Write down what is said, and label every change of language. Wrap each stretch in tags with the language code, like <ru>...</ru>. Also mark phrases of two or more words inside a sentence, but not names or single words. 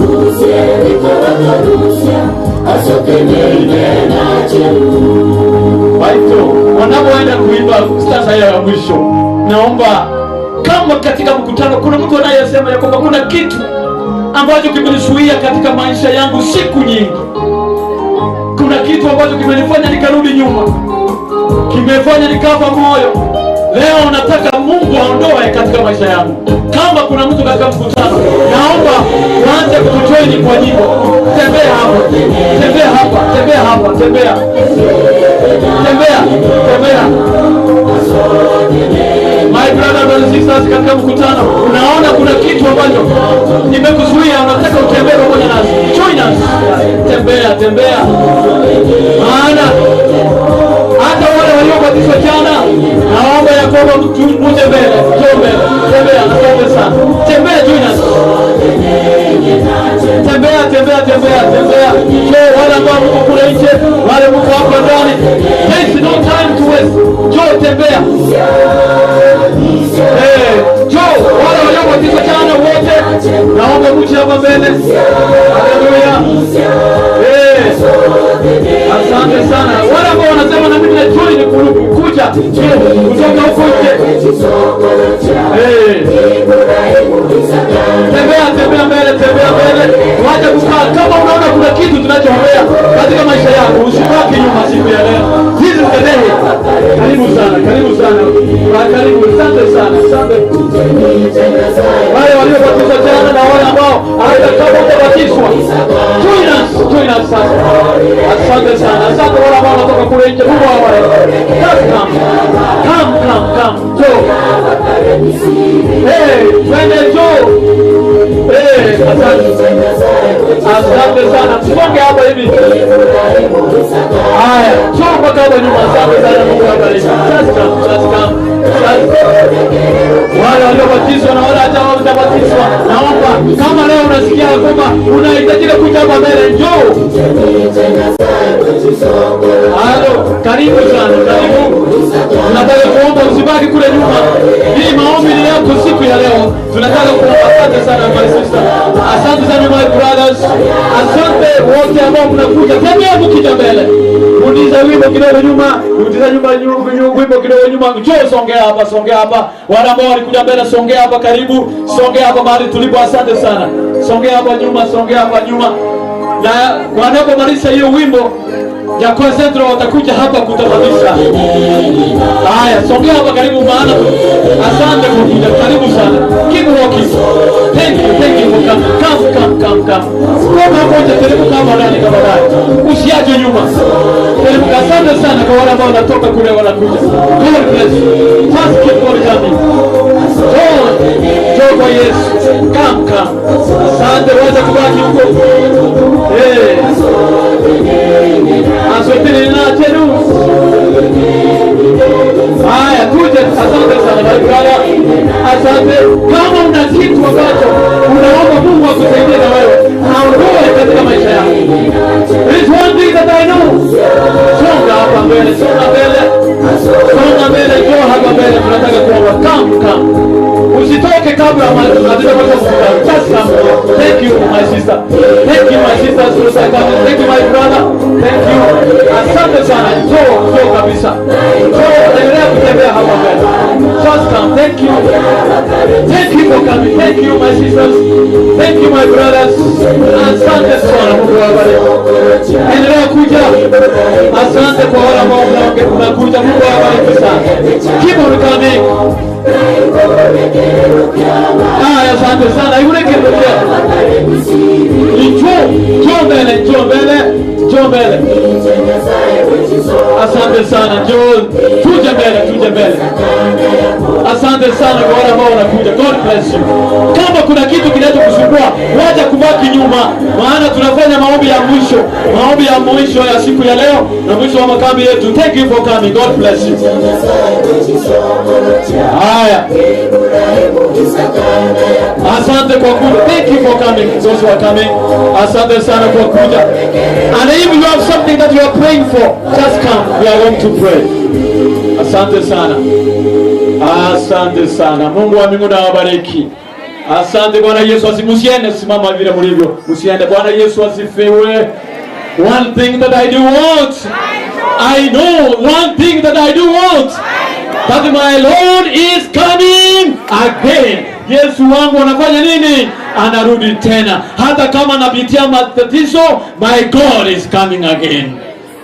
<sw>Waito, wanapoenda kuimba stanza ya mwisho, naomba kama katika mkutano kuna mtu anayesema ya kwamba kuna kitu ambacho kimenisuia katika maisha yangu siku nyingi, kuna kitu ambacho kimenifanya nikarudi nyuma, kimefanya nikafa moyo, Leo nataka Mungu aondoe katika maisha yangu. Kama kuna mtu katika mkutano, naomba uanze kujoin kwa nyimbo. Tembea hapa. Tembea hapa. Tembea hapa. Tembea. Tembea. Tembea.</sw> <en>My brothers and sisters,</en> <sw>katika mkutano unaona kuna kitu ambacho nimekuzuia, unataka utembee pamoja nasi.</sw> <en>Join us.</en> <sw>Tembea, tembea. Maana hata wale waliobatizwa jana, naomba ya kwamba muje mbele, njoo mbele. Tembea, asante sana. Tembea,</sw> <en>join us.</en> <sw>Tembea, tembea, tembea, tembea. Njoo wale ambao mko kule nje, wale mko hapa ndani.</sw> <en>There is no time to waste.</en> <sw>Njoo tembea. Njoo wale waliobatizwa jana wote, naomba muje hapa mbele. Haleluya. Asante sana. Wale ambao wanasema na mimi najoin ni kuja kutoka huko nje. Tembea, tembea mbele, tembea mbele. Wacha kukaa. Kama unaona kuna kitu tunachoongea katika maisha yako, usibaki nyuma siku ya leo. Hizi mkadehe. Karibu sana, karibu sana. Karibu, asante sana. Asante. Wale waliobatizwa jana na wale ambao hata kama utabatizwa,</sw> <en>join us</en> <sw>sasa. Asante sana. Asante wale ambao wanatoka kule nje. Mungu awabariki. Come. Joe. Twende Joe. Asante sana. Songe hapa hivi. Haya, Joe mpaka hapa nyuma. Asante sana. Mungu awabariki.</sw> <en>Just come.</en> <sw>Wale waliobatizwa na wale hata hawajabatizwa, naomba kama leo unasikia kwamba unahitajika kuja hapa mbele, njoo. Halo, karibu sana, karibu. Tunataka kuomba usibaki kule nyuma. Hii maombi ni yako siku ya leo. Tunataka kuomba. Asante sana</sw> <en>my sister.</en> <sw>Asante sana</sw> <en>my brothers.</en> <sw>Asante wote ambao mnakuja. Tembea mkija mbele. Rudiza wimbo kidogo nyuma. Rudiza wimbo kidogo nyuma. Njoo songea hapa, songea hapa. Wale ambao walikuja mbele songea hapa karibu. Songea hapa mahali tulipo. Asante sana. Songea hapa nyuma, songea hapa nyuma. Na wanapomaliza hiyo wimbo ya Concentro watakuja hapa kutamanisha. Haya, songea hapa karibu maana. Asante kwa kuja, karibu sana.</sw> <en>Keep walking. Thank you for coming. Come.</en> <sw>Kama moja karibu kama ndani kama ndani. Usiache nyuma. Karibu, asante sana kwa wale ambao wanatoka kule wanakuja.</sw> <en>God bless you. Just keep on coming. Joy kwa Yesu. Come.</en> <sw>Asante, wacha kubaki huko. Asante na tenu. Haya, kuja. Asante sana barikala. Asante. Kama una kitu ambacho unaomba Mungu akusaidie na wewe, aondoe katika maisha yako.</sw> <en>There is one thing that I know.</en> <sw>Songa hapa mbele, songa mbele. Songa mbele, njoo hapa mbele. Tunataka kuomba. Come. Usitoke kabla hatuja kwa sababu.</sw> <en>Just come. Thank you my sister. Thank you my sister. Thank you my brother. Thank you.</en> <sw>Asante sana. Njoo kabisa. Njoo endelea kutembea hapa mbele.</sw> <en>Just come. Thank you. Thank you for coming. Thank you my sisters. Thank you my brothers.</en> <sw>Asante sana. Mungu awabariki. Endelea kuja. Asante kwa wale ambao mnakuja. Mungu awabariki sana.</sw> <en>Keep on coming.</en> <sw>Asante sana. Yule kirudia. Njoo mbele. Asante sana. Tuje mbele. Asante sana kwa wale ambao wanakuja.</sw> <en>God bless you.</en> <sw>Kama kuna kitu kinachokusumbua, wacha kubaki nyuma, maana tunafanya maombi ya mwisho ya siku ya leo na mwisho wa makambi yetu.</sw> <en>Thank you for coming. God bless you.</en> <sw>Haya. Asante kwa kuja.</sw> <en>Thank you for coming. Those who are coming.</en> <sw>Asante sana kwa kuja.</sw> <en>And if you have something that you are praying for, just come. We are going to pray.</en> <sw>Asante sana. Asante sana. Mungu wa mbinguni awabariki. Asante Bwana Yesu asimusiende, simama vile mlivyo. Musiende. Bwana Yesu asifiwe.</sw> <en>One thing that I do want. I know one thing that I do want. That my Lord is coming again.</en> <sw>Yesu wangu anafanya nini? Anarudi tena. Hata kama napitia matatizo,</sw> <en>my God is coming again.</en>